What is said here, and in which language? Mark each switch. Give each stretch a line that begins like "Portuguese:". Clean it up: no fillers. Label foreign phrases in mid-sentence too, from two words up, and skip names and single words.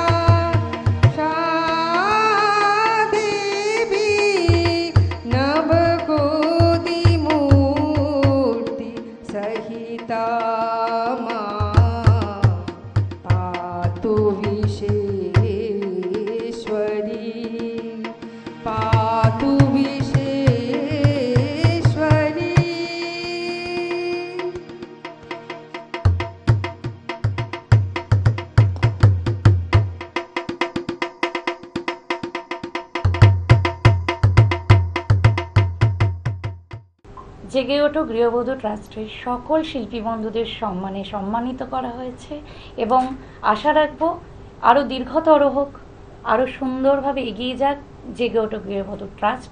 Sanskrit: देवी, नवकोटिमूर्ति सहिता मां पातु विश्वेश्वरी, पातु विश्वेश्वरी।
Bangla: জেগে ওঠো গৃহবধূ ট্রাস্টের সকল শিল্পী বন্ধুদের সম্মানে সম্মানিত করা হয়েছে এবং আশা রাখবো আরও দীর্ঘতর হোক, আরও সুন্দরভাবে এগিয়ে যাক জেগে ওঠো গৃহবধূ ট্রাস্ট।